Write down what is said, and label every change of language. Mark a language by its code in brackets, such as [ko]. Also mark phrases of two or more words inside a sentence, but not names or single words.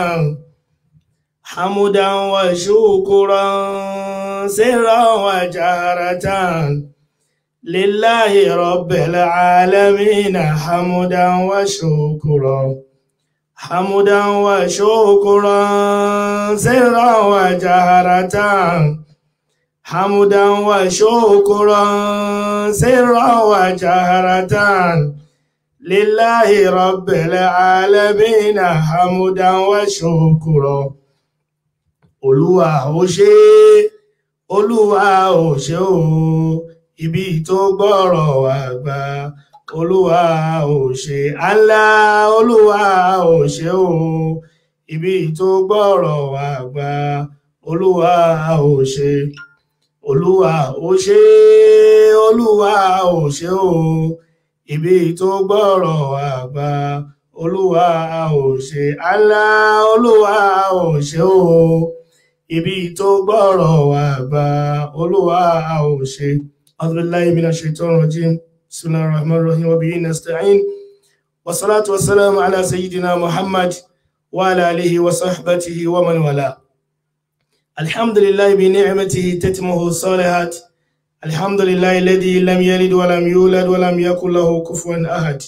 [ar] حمدا وشكرا سرا وجهرة لله رب العالمين حمدا وشكرا حمدا وشكرا سرا وجهرة حمدا وشكرا سرا وجهرة لله رب العالمين حمدا وشكرا [yo] Olúwa ó ṣé Olúwa ó ṣé o ibi tó gbọ́rọ̀ wá gbà Olúwa ó ṣé Allah Olúwa ó ṣé o ibi tó gbọ́rọ̀ wá gbà Olúwa ó ṣé Olúwa ó ṣé Olúwa ó ṣé o ibi tó gbọ́rọ̀ wá gbà Olúwa ó ṣé Allah Olúwa ó ṣé o ibi tó gbọ́rọ̀ wá gbà Olúwa ó ṣé. [ar] أعوذ بالله من الشيطان الرجيم بسم الله الرحمن الرحيم وبه نستعين والصلاة والسلام على سيدنا محمد وعلى آله وصحبه ومن والاه. الحمد لله بنعمته تتمه الصالحات الحمد لله الذي لم يلد ولم يولد ولم يكن له كفوا أحد.